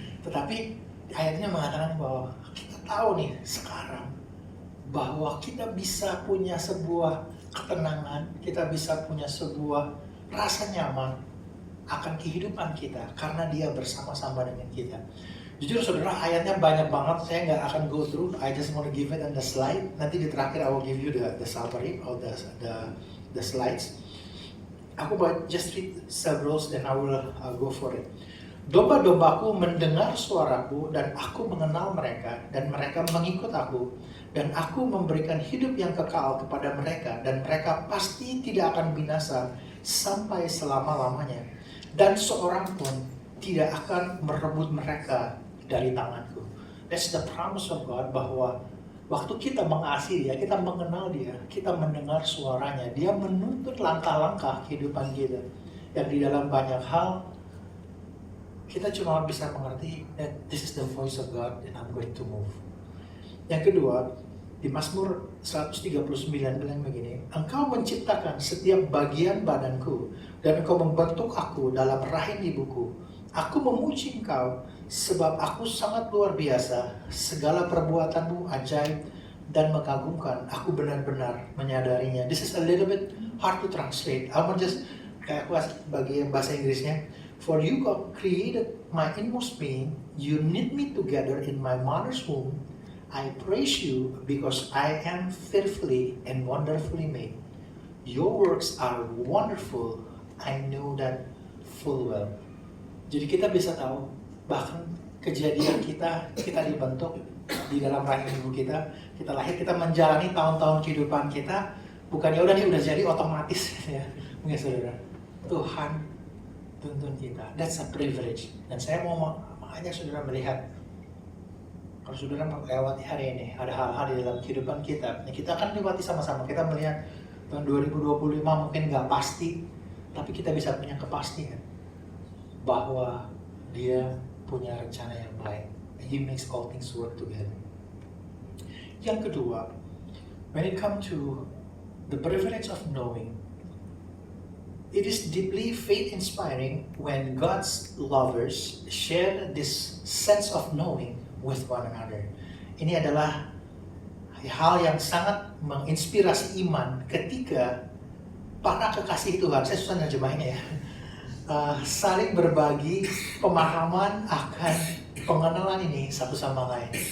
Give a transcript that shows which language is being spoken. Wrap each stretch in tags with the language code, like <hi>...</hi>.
<id>Tetapi ayatnya mengatakan bahwa kita tahu nih sekarang bahwa kita bisa punya sebuah ketenangan, kita bisa punya sebuah rasa nyaman akan kehidupan kita karena Dia bersama-sama dengan kita. Jujur saudara, ayatnya banyak banget, saya nggak akan</id> <en>go through. I just want to give it on the slide.</en> <id>Nanti di terakhir</id> <en>I will give you the summary or the slides.</en> <id>Aku</id> <en>just read several then I will go for it.</en> <id>Domba-dombaku mendengar suaraku dan aku mengenal mereka dan mereka mengikut aku dan aku memberikan hidup yang kekal kepada mereka dan mereka pasti tidak akan binasa sampai selama-lamanya dan seorang pun tidak akan merebut mereka dari tanganku.</id> <en>That's the promise of God,</en> <id>bahwa waktu kita mengasihi Dia, kita mengenal Dia, kita mendengar suaranya, Dia menuntut langkah-langkah kehidupan kita. Yang di dalam banyak hal kita cuma bisa mengerti</id> <en>that this is the voice of God and I'm going to move.</en> <id>Yang kedua, di Mazmur 139 bilang begini, Engkau menciptakan setiap bagian badanku dan Engkau membentuk aku dalam rahim ibuku. Aku memuji Engkau sebab aku sangat luar biasa. Segala perbuatanmu ajaib dan mengagumkan. Aku benar-benar menyadarinya.</id> <en>This is a little bit hard to translate. I want just</en> <id>kayak aku bagian bahasa Inggrisnya.</id> <en>For you God created my inmost being. You knit me together in my mother's womb. I praise you because I am fearfully and wonderfully made. Your works are wonderful. I know that full well.</en> <id>Jadi kita bisa tahu bahkan kejadian kita dibentuk di dalam rahim ibu kita lahir, kita menjalani tahun-tahun kehidupan kita, bukan ya udah nih udah jadi otomatis ya. Mungkin saudara, Tuhan tuntun kita.</id> <en>That's a privilege.</en> <id>Dan saya mau mengajak saudara melihat, kalau saudara melewati hari ini, ada hal-hal di dalam kehidupan kita, kita akan lewati sama-sama. Kita melihat tahun 2025 mungkin nggak pasti, tapi kita bisa punya kepastian bahwa Dia punya rencana yang baik.</id> <en>He makes all things work together.</en> <id>Yang kedua,</id> <en>when it comes to the privilege of knowing, it is deeply faith-inspiring when God's lovers share this sense of knowing with one another.</en> <id>Ini adalah hal yang sangat menginspirasi iman ketika para kekasih Tuhan, saya susah nerjemahinnya ya, saling berbagi pemahaman akan pengenalan ini satu sama lain.</id>